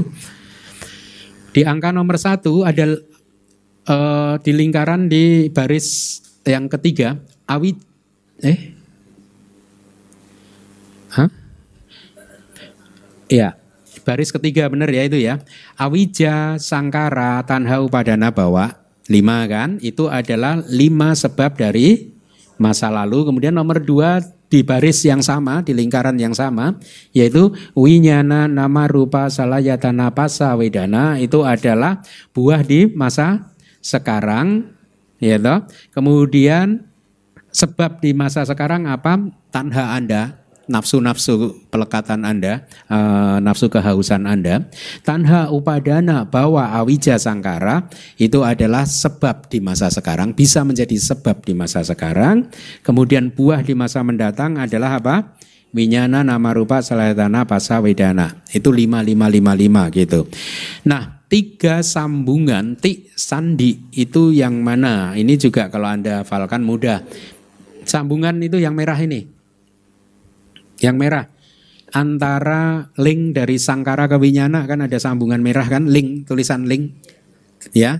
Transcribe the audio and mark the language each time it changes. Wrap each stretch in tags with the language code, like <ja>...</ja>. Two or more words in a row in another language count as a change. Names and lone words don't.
<id>Di angka nomor 1 ada di lingkaran di baris yang ketiga ya, baris ketiga benar ya itu ya.</id> <pi>Awija, sangkara, tanha, upadana, bawa 5 kan.</pi> <id>Itu adalah 5 sebab dari masa lalu. Kemudian nomor 2 di baris yang sama, di lingkaran yang sama, yaitu</id> <pi>winyana, nama, rupa, salayatana, pasa, wedana.</pi> <id>Itu adalah buah di masa sekarang. Ya toh. Kemudian sebab di masa sekarang apa? Tanha Anda, nafsu-nafsu pelekatan Anda, nafsu kehausan Anda.</id> <pi>Tanha, upadana, bawa, awija, sangkara</pi> <id>itu adalah sebab di masa sekarang, bisa menjadi sebab di masa sekarang. Kemudian buah di masa mendatang adalah apa?</id> <pi>Winyana, nama, rupa, salayatana, pasa, wedana.</pi> <id>Itu 5 gitu. Nah, 3 sambungan ti sandi itu yang mana? Ini juga kalau Anda hafalkan mudah. Sambungan itu yang merah ini. Yang merah antara ling dari sangkara ke winyana kan ada sambungan merah kan, ling, tulisan ling ya.</id>